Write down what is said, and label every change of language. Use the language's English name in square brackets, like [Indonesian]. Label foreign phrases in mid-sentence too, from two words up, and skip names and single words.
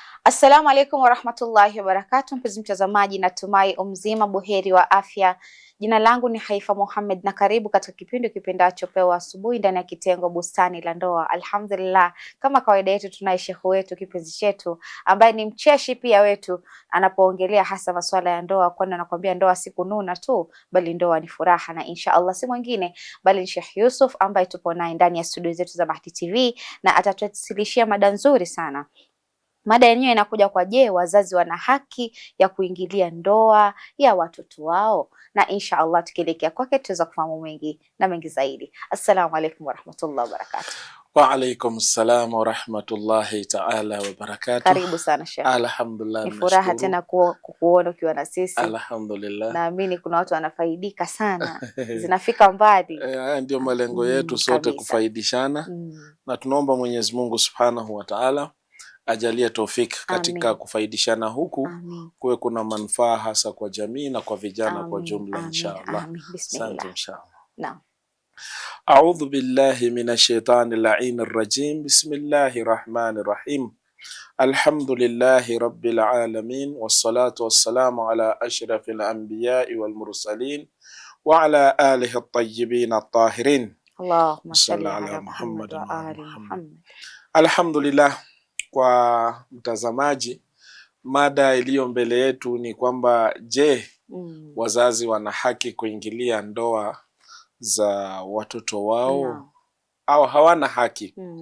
[Arabic] السلام عليكم ورحمة الله وبركاته. [Swahili] Mpenzi mtazamaji, natumai umzima buheri wa afya. Jina langu ni Haifa Mohamed na karibu katika kipindi kipendacho Pewa Asubuhi ndani ya kitengo Bustani la Ndoa. Alhamdulillah, kama kawaida yetu tunaye shekhu wetu kipenzi chetu ambaye ni mcheshi pia wetu, anapoongelea hasa masuala ya ndoa, kwani anakuambia ndoa si kununa tu, bali ndoa ni furaha, na [Arabic] إن شاء الله [Swahili] si mwingine bali ni Sheikh Yusuf ambaye tupo naye ndani ya studio zetu za Bahati TV na atatuwasilishia mada nzuri sana. Mada yenyewe inakuja kwa je, wazazi wana haki ya kuingilia ndoa ya watoto wao? Na [Arabic] إن شاء الله [Swahili] tukielekea kwake tuweza kufahamu mengi na mengi zaidi. [Arabic] السلام عليكم ورحمة الله وبركاته. وعليكم السلام ورحمة الله تعالى وبركاته. [Swahili] Karibu sana Sheikh. Alhamdulillah, ni furaha tena kukuona ukiwa na sisi. Alhamdulillah. Naamini kuna watu wanafaidika sana zinafika mbali. Ndio malengo yetu sote kufaidishana. Na tunaomba Mwenyezi Mungu [Arabic] سبحانه وتعالى [Swahili] ajalie taufiki katika kufaidishana huku. Kuwe kuna manufaa hasa kwa jamii na kwa vijana kwa jumla inshallah. Asante inshallah. Naam. [Arabic] أعوذ بالله من الشيطان الرجيم. بسم الله الرحمن الرحيم. الحمد لله رب العالمين والصلاة والسلام على أشرف الأنبياء والمرسلين وعلى آله الطيبين الطاهرين. اللهم صل على محمد وآل محمد. [Swahili] Alhamdulillah. Kwa mtazamaji, mada iliyo mbele yetu ni kwamba je, wazazi wana haki kuingilia ndoa za watoto wao au hawana haki?